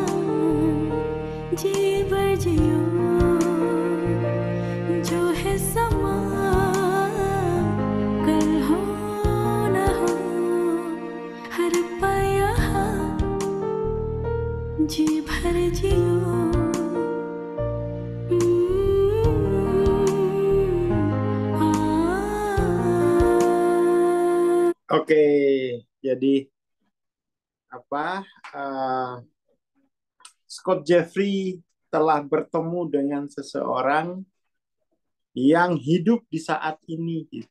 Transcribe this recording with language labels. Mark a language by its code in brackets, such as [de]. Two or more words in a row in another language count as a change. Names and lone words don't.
[hi] जी भर जियो जो है समा कल हो न हो हर पल यहाँ जी भर जियो आ [id] Oke, jadi apa? Scott Jeffrey telah bertemu dengan seseorang yang hidup di saat ini, gitu.